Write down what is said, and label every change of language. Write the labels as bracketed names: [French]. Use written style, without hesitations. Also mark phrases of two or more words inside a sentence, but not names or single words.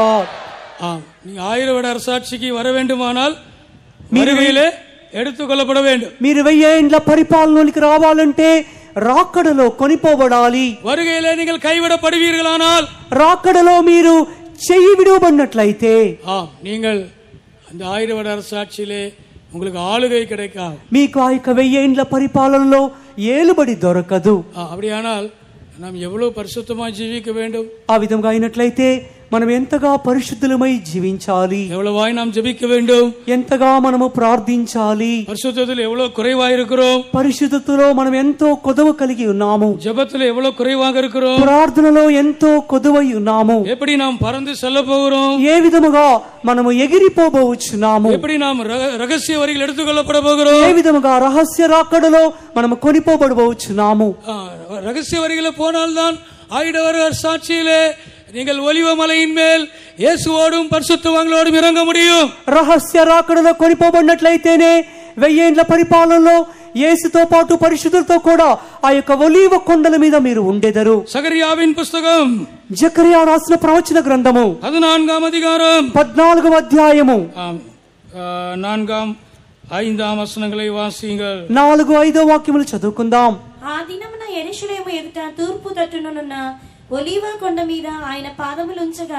[Tamil] நீ 1000 வருட அரசாட்சிக்கு வர வேண்டுமானால் வருகையிலே எடுத்துக்கொள்ளப்பட வேண்டும். [Telugu] మీరు 1000 ఏండ్ల పరిపాలనలోకి రావాలంటే రాకడలో కొనిపోబడాలి. [Tamil] வருகையிலே நீங்கள் கைவிடப்படுவீர்களானால், [Telugu] రాకడలో మీరు చెయ్యి విడువబడినట్లయితే [Tamil] நீங்கள் அந்த 1000 வருட அரசாட்சியிலே உங்களுக்கு ஆளுகை கிடைக்காது. [Telugu] మీకు ఆ యొక్క 1000 ఏండ్ల పరిపాలనలో ఏలుబడి దొరకదు. [Tamil] அப்படியானால் நாம் எவ்வளவு பரிசுத்தமாய் ஜீவிக்க வேண்டும்? [Telugu] ఆ విధంగా అయినట్లయితే మనం ఎంతగా పరిశుద్ధులమై జీవించాలి, [Tamil] எவ்வளவாய் நாம் ஜெபிக்க வேண்டும், [Telugu] ఎంతగా మనము ప్రార్థించాలి. [Tamil] பரிசுத்தத்தில் எவ்வளவு குறைவாய் இருக்கிறோம், [Telugu] పరిశుద్ధతలో మనం ఎంతో కొదువ కలిగి ఉన్నాము, [Tamil] ஜெபத்தில் எவ்வளவு குறைவாக இருக்கிறோம், [Telugu] ప్రార్థనలో ఎంతో కొదువై ఉన్నాము, [Tamil] எப்படி நாம் பறந்து செல்ல போகிறோம், [Telugu] ఏ విధముగా మనము ఎగిరిపోబోచున్నాము, [Tamil] எப்படி நாம் ரகசிய வரிகள் எடுத்துக்கொள்ளப்பட போகிறோம், [Telugu] ఏ విధముగా రహస్య రాకడలో మనము కొనిపోబడబోచున్నాము. [Tamil] ரகசிய வரிகளை போனால்தான் 1000 வருட சாட்சியிலே நீங்கள் ஒலிவ மலையின் மேல் இயேசுவோடும் பரிசுத்தவான்களோடும் இறங்க முடியும். [Telugu] రహస్య రాకడలో కొనిపోబడినట్లయితేనే 1000 ఏండ్ల పరిపాలనలో యేసుతో పాటు పరిశుద్ధులతో కూడా ఆ యొక్క ఒలీవ కొండల మీద మీరు ఉండెదరు. [Tamil] சகரியாவின் புத்தகம், [Telugu] జకరియా రాసిన ప్రవచన గ్రంథము [Tamil] 14వ அதிகாரம் [Telugu] 14వ అధ్యాయము [Tamil] 4, 5 வசனங்களை வாசிங்கள். [Telugu] 4, 5 వాక్యములు చదువుకుందాం. ఆ దినమున యెరూషలేము ఎదుట తూర్పు తట్టునున్న ఒలీవ కొండ మీద ఆయన పాదములుంచగా,